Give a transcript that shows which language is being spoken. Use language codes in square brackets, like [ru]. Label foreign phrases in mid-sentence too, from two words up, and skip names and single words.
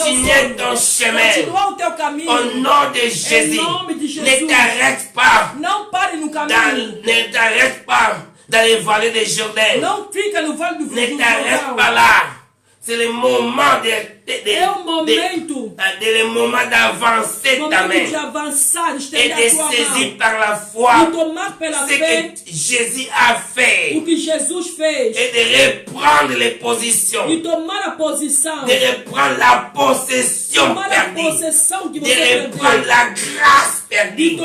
[fr] Continuer [pt] sonho. [fr] ton chemin. [pt] Continuar o teu caminho. [fr] Au nom de Jésus, [pt] nome de Jesus. [fr] ne t'arrête pas [pt] Não pare no caminho. [fr] ne t'arrête pas dans les vallées de Jourdain. [pt] Não fica no vale do [fr] Ne t'arrête pas [pt] Jordão. [fr] là. C'est le moment le moment d'avancer ta main et de saisir par la foi ce que Jésus a fait et de reprendre les positions, de reprendre la possession perdue, de reprendre la grâce perdue.